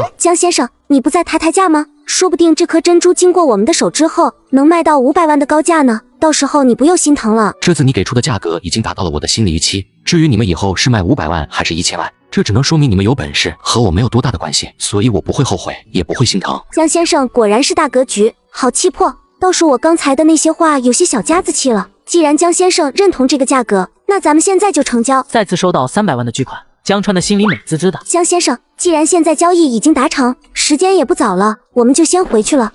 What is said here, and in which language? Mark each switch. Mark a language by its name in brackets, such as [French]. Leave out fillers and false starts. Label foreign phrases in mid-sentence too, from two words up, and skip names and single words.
[Chinese] 江先生，你不再抬價嗎？說不定這顆珍珠經過我們的手之後，能賣到500萬的高價呢。到時候你不又心疼了？這次你給出的價格已經達到了我的心理預期。至於你們以後是賣500萬還是1000萬，這只能說明你們有本事，和我沒有多大的關係，所以我不會後悔，也不會心疼。江先生果然是大格局，好氣魄。倒是我剛才的那些話有些小家子氣了。既然江先生認同這個價格，那咱們現在就成交。再次收到300萬的巨款，江川的心裡美滋滋的。江先生，既然現在交易已經達成，時間也不早了，我們就先回去了。